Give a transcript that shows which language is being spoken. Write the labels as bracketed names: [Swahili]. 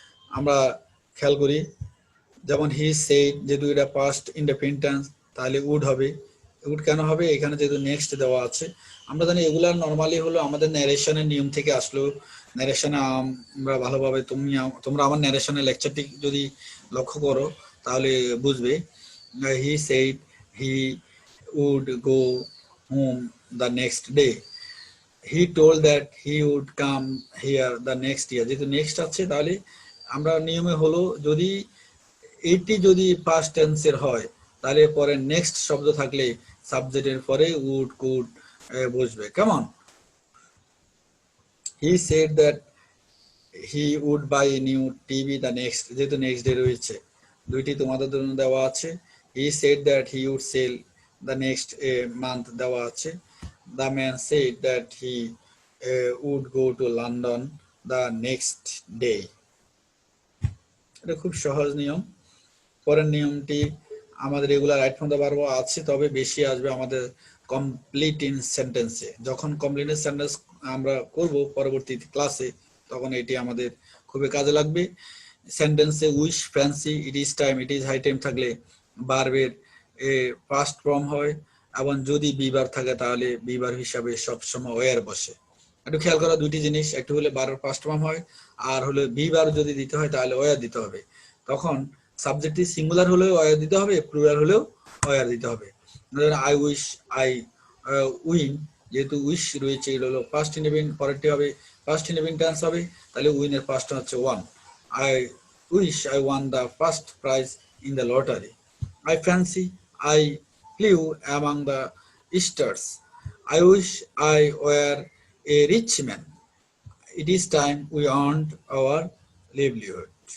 [Bangla] আমরা খেয়াল করি, যেমন হি সেড, যেহেতু এটা পাস্ট ইনডেফিনিট টেন্স তাহলে উড হবে। উড কেন হবে? এখানে যেহেতু নেক্সট দেওয়া আছে। আমরা জানি এগুলা নর্মালি হলো আমাদের ন্যারেশনের নিয়ম থেকে আসলো। ন্যারেশনে আমরা ভালোভাবে, তোমরা আমার ন্যারেশনের লেকচারটি যদি লক্ষ্য করো তাহলে বুঝবে। [English] He said he would go home the next day. He told that he would come here the next year. [Bangla] যেহেতু নেক্সট আছে তাহলে আমরা নিয়মে হলো যদি এটি যদি পাস্ট টেন্সের হয় তাহলে পরে নেক্সট শব্দ থাকলে সাবজেক্টের পরে উড কুড বসবে। কেমন? [English] He said that he would buy a new TV the next, [Bangla] যেহেতু নেক্সট ডে রয়েছে, দুইটি তোমাদের জন্য দেওয়া আছে। [English] He said that he would sell the next month [Bangla] দেওয়া আছে। [English] The man said that he would go to London the next day. [Bangla] এটা খুব সহজ নিয়ম। পরের নিয়মটি আমাদের regular right from the verb আছে, তবে বেশি আসবে আমাদের কমপ্লিট ইন সেন্টেন্সে। যখন কমপ্লিট ইন সেন্টেন্স আমরা করব পরবর্তী ক্লাসে তখন এটি আমাদের খুবই কাজে লাগবে। সেন্টেন্সে wish, fancy, it is time, it is high time থাকলে ভার্বের পাস্ট ফর্ম হয়, এবং যদি বিভার থাকে তাহলে বিভার হিসাবে সবসময় ওয়ার বসে। একটু খেয়াল করা দুইটি জিনিস, একটু হলে ভার্বের পাস্ট ফর্ম হয়, আর হলে বিভার যদি দিতে হয় তাহলে ওয়ার দিতে হবে। তখন সাবজেক্টটি সিঙ্গুলার হলেও ওয়ার দিতে হবে, প্লুরাল হলেও ওয়ার দিতে হবে। [English] I wish, I win, [Bangla] যেহেতু উইশ রয়েছে এটা হলো পাস্ট ইনডেফিনিট, পরেরটি হবে পাস্ট ইনডেফিনিট টেন্স হবে, তাহলে উইনের পাস্ট হচ্ছে one. [English] I wish I won the first prize in the lottery. I fancy I flew among the stars. I wish I were a rich man. It is time we earned our livelihood.